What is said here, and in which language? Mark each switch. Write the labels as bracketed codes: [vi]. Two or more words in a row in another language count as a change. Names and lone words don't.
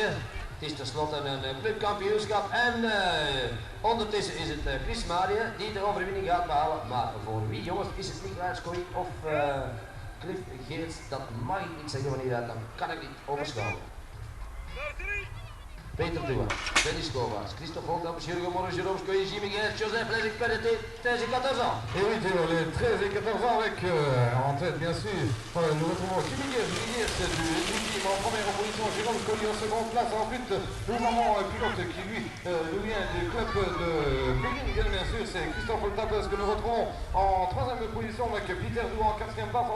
[nl] Het is tenslotte een clubkampioenschap en ondertussen is het Chris Maria die de overwinning gaat behalen. Maar voor wie jongens is het Mikael Skoei of Cliff Geerts? Dat mag ik niet zeggen wanneer dat, dan kan ik niet overschouwen. Peter Douin, Benny Scovaas, Christophe Holtap, Jurgen Morris, Jérôme Skoei, Jimmy Geerts, [fr] Joseph Lezig, Pereté, 13 et 14 ans. Et oui Théo, les 13 et 14 ans avec en tête bien sûr. Nous retrouvons Jimmy Geerts du team en première opposition, Jérôme Skoei en seconde place. Ensuite nous avons un pilote qui lui nous vient du club de Bingen bien sûr, c'est Christophe Holtapes que nous retrouvons en troisième position avec Peter Douin en quatrième place.